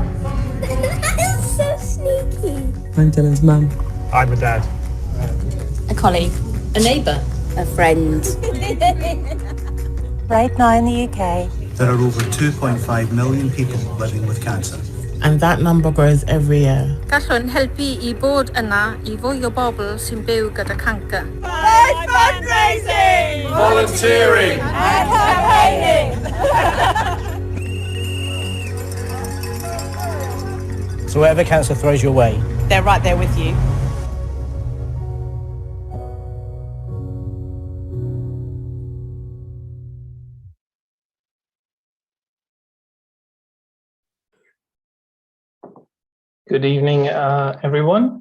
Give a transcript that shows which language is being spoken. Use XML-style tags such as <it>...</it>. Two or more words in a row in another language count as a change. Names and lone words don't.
<en>So sneaky. I'm Dylan's mum. I'm a dad. A colleague. A neighbour. A friend. Right now in the UK, there are over 2.5 million people living with cancer. And that number grows every year.</en> <cy>Gallwn helpu I bod yna I fwy o bobl sy'n byw gyda cancer.</cy> <en>By fundraising, Volunteering and campaigning. So whatever cancer throws your way, They're right there with you. Good evening, everyone.</en>